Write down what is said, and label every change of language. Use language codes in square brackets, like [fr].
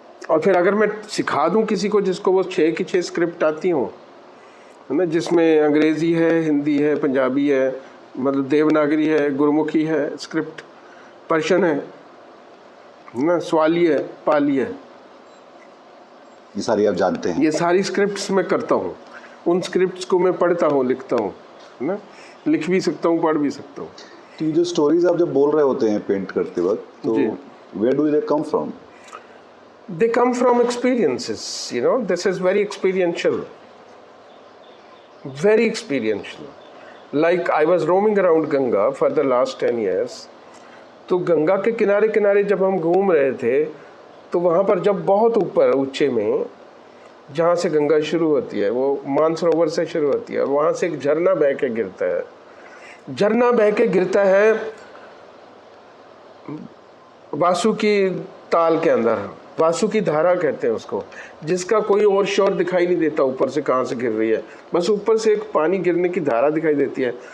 [hi] और फिर अगर मैं सिखा दूँ किसी को जिसको वो 6 की 6 स्क्रिप्ट आती हो, है ना, जिसमें अंग्रेज़ी है, हिंदी है, पंजाबी है, मतलब देवनागरी है, गुरमुखी है स्क्रिप्ट, पर्शियन है ना, स्वाली है, पाली है, ये सारी आप जानते हैं? ये सारी स्क्रिप्ट्स मैं करता हूँ। उन स्क्रिप्ट्स को मैं पढ़ता हूँ, लिखता हूँ, है ना, लिख भी सकता हूँ, पढ़ भी सकता हूँ। तो ये जो स्टोरीज आप जब बोल रहे होते हैं पेंट करते वक्त, तो [en] Where do they come from? They come from experiences, you know, this is very experiential. Very experiential. Like I was roaming around Ganga for the last 10 years. [hi] तो गंगा के किनारे किनारे जब हम घूम रहे थे, तो वहाँ पर जब बहुत ऊपर ऊंचे में जहाँ से गंगा शुरू होती है, वो मानसरोवर से शुरू होती है, और वहाँ से एक झरना बह के गिरता है। झरना बह के गिरता है वासुकी ताल के अंदर, वासुकी धारा कहते हैं उसको, जिसका कोई और शोर दिखाई नहीं देता ऊपर से कहाँ से गिर रही है, बस ऊपर से एक पानी गिरने की धारा दिखाई देती है।